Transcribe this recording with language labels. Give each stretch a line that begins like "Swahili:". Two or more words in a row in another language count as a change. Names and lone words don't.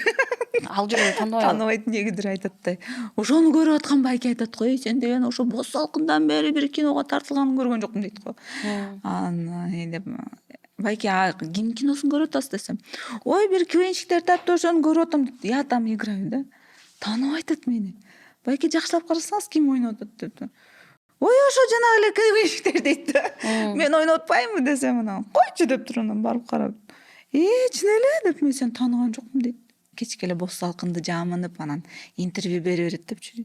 Kyrgyz: Ал жерде тааныбайбы? Тааныбайт, эмнегедир айтат да. Ошону көрүп аткан байке айтат го, сен деген ошо бос салкындан бери бир киного тартылганын көргөн жокмун дейт го. Анан деп байке ким киносун көрүп атасыз десем, ой бир КВНщиктер таптыр ошону көрүп атам дейт.
Russian: Я там играю да.
Kyrgyz: Тааныбай атат мени. Байке жакшылап карасаңыз ким ойноп атат деп. Ой ошо жанагы эле КВНщиктер дейт да. Мен ойноп атпаймынбы десем, анан койчу деп туруп анан барып карап, чын эле деп, мен сени тааныган жокмун дейт. Кечке эле бос салкынды жамынып анан интервью бере берет депчи.